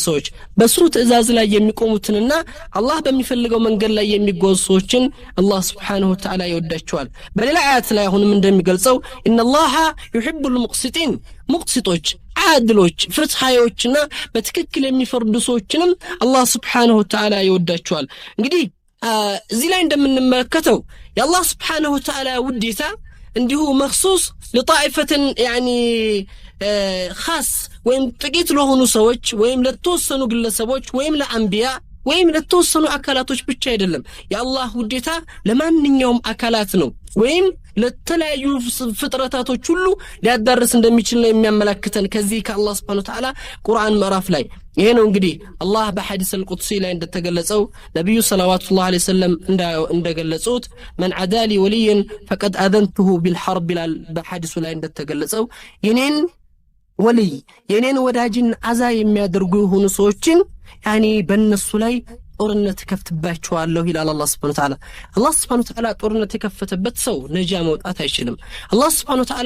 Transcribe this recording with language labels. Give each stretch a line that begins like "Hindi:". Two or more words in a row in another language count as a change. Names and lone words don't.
Amharic: ሰዎች በሱ ትእዛዝ ላይ የሚቆሙትንና አላህ በሚፈልገው መንገድ ላይ የሚጓዙ ሰዎችን አላህ
Arabic: سبحانه وتعالى
Amharic: ይወዳቸዋል በሌላ አያት ላይ ሁንም እንደሚገልጸው
Arabic: إن الله يحب المقسطين
Amharic: ሙቅሲቶች አድሎች ፍትሃዮችና በትክክል የሚፈርዱ ሰዎችንም አላህ
Arabic: سبحانه وتعالى
Amharic: ይወዳቸዋል እንግዲህ እዚህ ላይ እንደምንመለከተው የአላህ
Arabic: سبحانه وتعالى
Amharic: ውዴታ እንዲሁ
Arabic: مخصوص لطائفه يعني
Amharic: خاص ወይም ጥቂት ለሆኑ ሰዎች ወይም ለተወሰኑ ግለሰቦች ወይም ለአንቢያ ወይም ለተወሰኑ አካላቶች ብቻ አይደለም የአላህ ውዴታ ለማንኛውም አካላት ነው ወይም ለተለያዩ ፍጥረታቶች ሁሉ ሊያዳርስ እንደሚችል ነው የሚያመለክተን ከዚህ ከአላህ
Arabic: سبحانه وتعالى
Amharic: ቁርአን ምዕራፍ ላይ ይሄ ነው እንግዲህ አላህ በሐዲስ አልቁድሲ ላይ እንደተገለጸው ነብዩ
Arabic: صلى الله عليه وسلم
Amharic: እንደገለጹት
Arabic: من عدا لي وليا فقد اذنته بالحرب
Amharic: ይላል በሐዲሱ ላይ እንደተገለጸው የኔን ወልይ የኔን ወዳጅን አዛ የሚያደርጉ የሆኑ ሰዎችን يعني በእነሱ ላይ ጦርነት ከፍትባቸዋለሁ ይላል አላህ
Arabic: سبحانه وتعالى
Amharic: አላህ
Arabic: سبحانه وتعالى
Amharic: ጦርነት የከፈተበት ሰው ነጃ መውጣት አይችልም አላህ
Arabic: سبحانه و